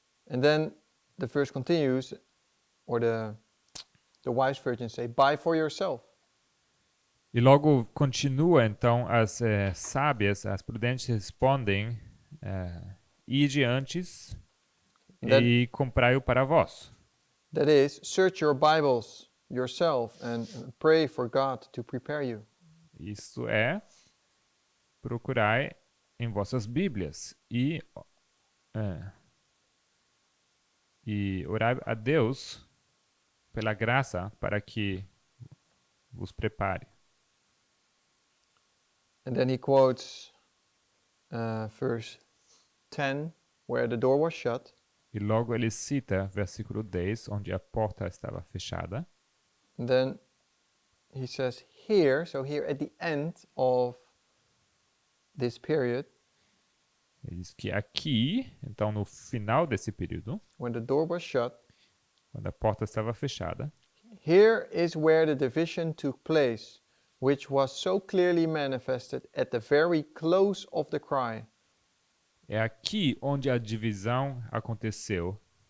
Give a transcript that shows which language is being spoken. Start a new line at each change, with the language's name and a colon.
English: And then the verse continues, or the wise virgins say, "Buy for yourself."
Portuguese: E logo continua, então, as sábias, as prudentes respondem, ide antes e comprai-o para vós.
English: That is, search your Bibles yourself and pray for God to prepare you.
Portuguese: Isto é, procurai em vossas Bíblias e orai a Deus pela graça para que vos prepare.
English: And then he quotes verse 10, where the door was shut.
Portuguese: E logo ele cita versículo 10, onde a porta estava fechada.
English: And then he says here, so here at the end of this period,
Portuguese: Ele diz que aqui, então no final desse período,
English: when the door was shut,
Portuguese: quando a porta estava fechada,
English: here is where the division took place, which was so clearly manifested at the very close of the cry.
Portuguese: é aqui onde a divisão aconteceu.